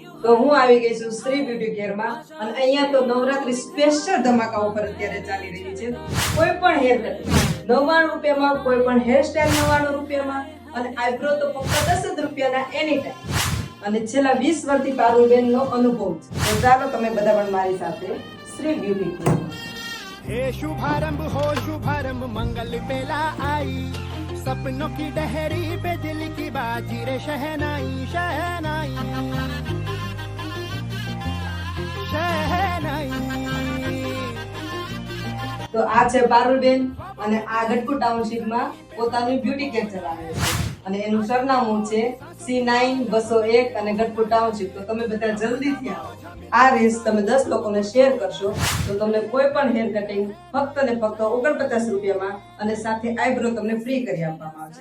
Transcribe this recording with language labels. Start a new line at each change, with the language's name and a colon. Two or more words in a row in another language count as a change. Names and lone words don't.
Gujarati: તો હું આવી ગઈ છું શ્રી બ્યુટી કેર માં અને અહીંયા તો નવરાત્રી સ્પેશિયલ ધમાકા ઓફર અત્યારે ચાલી રહી છે. કોઈ પણ
English: hair cutting
Gujarati: 99 રૂપિયામાં, કોઈ પણ
English: hair style
Gujarati: 99 રૂપિયામાં અને આઈબ્રો તો ફક્ત 10 જ રૂપિયાના
English: any time.
Gujarati: અને છેલ્લા 20 વર્ષથી પારુલબેન નો અનુભવ છે. તો ચાલો તમે બધા પણ મારી સાથે શ્રી બ્યુટી કેર.
Hindi: हे शुभारंभ हो शुभारंभ मंगल बेला आई सपनों की डहरी पे दिल की बाजी रे शहनाई शहनाई शहनाई.
Gujarati: તો આ છે પારુલબેન અને આ ગઢપુર ટાઉનશીપ માં પોતાનું
English: beauty care
Gujarati: ચલાવે છે અને એનું સરનામું છે C9-201 અને ગઢપુર ટાઉનશીપ. તો તમે બધા જલ્દીથી આવો. આ રીલ્સ તમે 10 લોકોને શેર કરશો તો તમને કોઈ પણ
English: hair cutting
Gujarati: ફક્ત ને ફક્ત 49 રૂપિયામાં અને સાથે આઈબ્રો તમને ફ્રી કરી આપવામાં આવશે.